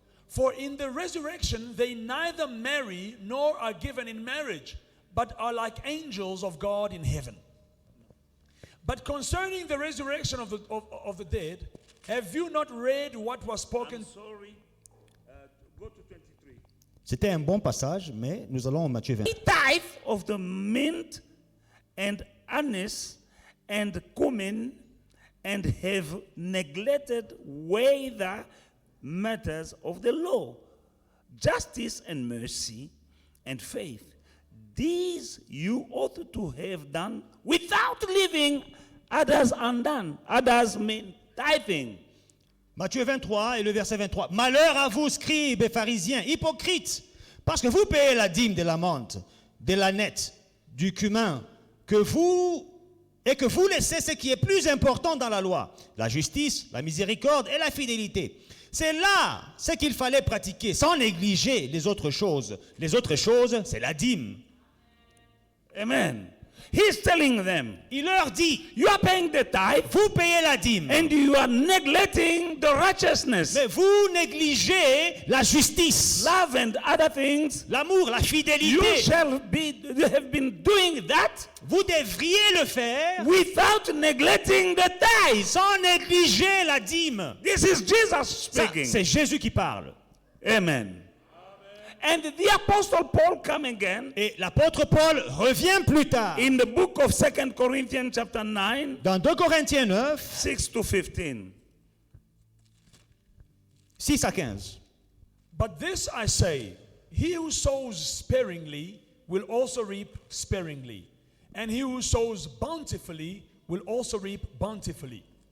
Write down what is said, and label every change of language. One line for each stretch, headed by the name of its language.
English: For in the resurrection they neither marry nor are given in marriage, but are like angels of God in heaven. But concerning the resurrection of the dead, have you not read what was spoken? Sorry. Go to 23.
French: C'était un bon passage, mais nous allons au Matthieu 20.
English: Tithe of the mint and anise and cumin, and have neglected weightier matters of the law, justice and mercy, and faith. These you ought to have done without leaving others undone. Others mean tithing.
French: Matthieu 23 et le verset 23. Malheur à vous, scribes et pharisiens, hypocrites, parce que vous payez la dîme de la menthe, de l'ânette, du cumin, que vous laissez ce qui est plus important dans la loi, la justice, la miséricorde et la fidélité. C'est là ce qu'il fallait pratiquer, sans négliger les autres choses. Les autres choses, c'est la dîme.
English: Amen. He's telling them,
French: Il leur dit,
English: you are paying the tithe
French: vous payez la dîme,
English: and you are neglecting the righteousness,
French: mais vous négligez la justice,
English: love and other things.
French: l'amour, la
English: You
French: fidélité.
English: have been doing that
French: Vous devriez le faire
English: without neglecting the tithe.
French: sans négliger la dîme.
English: This is Jesus
French: Ça,
English: speaking.
French: c'est Jésus qui parle.
English: Amen. And the apostle Paul come again
French: Et l'apôtre Paul revient plus tard.
English: in the book of 2 Corinthians chapter 9,
French: Dans 2 Corinthiens 9,
English: 6 to 15.
French: 6 à 15.
English: But this I say, he who sows sparingly will also reap sparingly, and he who sows bountifully will also reap bountifully.